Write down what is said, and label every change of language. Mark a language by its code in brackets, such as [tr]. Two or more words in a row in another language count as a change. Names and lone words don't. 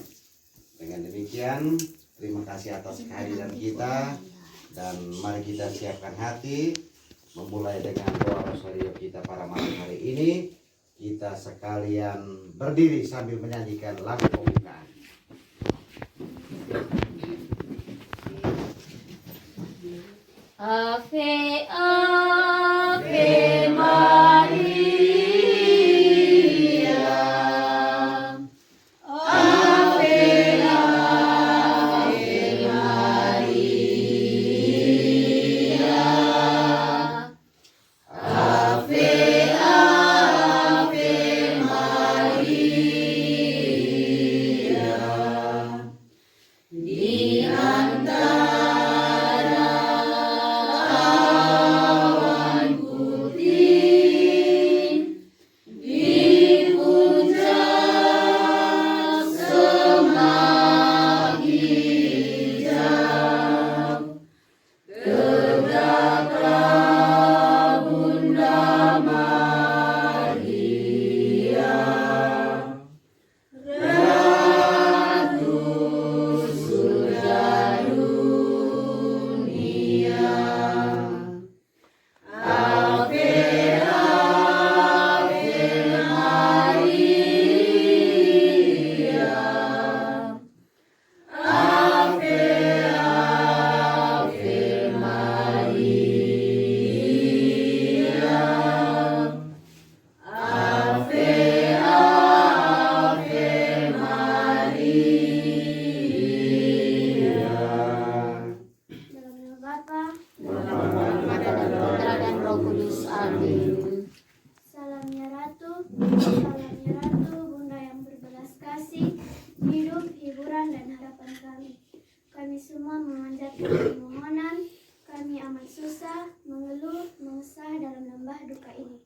[id] Dengan demikian, terima kasih atas kehadiran kita, dan mari kita siapkan hati memulai dengan doa rosario kita pada malam hari ini. Kita sekalian berdiri sambil menyanyikan lagu pembukaan. [la] Ave, Ave Maria. Ave, Ave Maria. Ave, Ave Maria. [id] Di antara awan putih, di puncak semak hijau, tegaklah Bunda Maria, Ratu surga dunia. [la] Ave, Ave Maria. Ave, Ave Maria. Ave, Ave Maria. [id] Dalam nama Bapa, Dalam nama Putra dan Roh Kudus. Amin. salamnya Ratu, Bunda yang berbelas kasih, hidup, hiburan, dan harapan kami. Kami semua memanjatkan permohonan, kami amat susah, mengeluh, mengesah dalam lembah duka ini.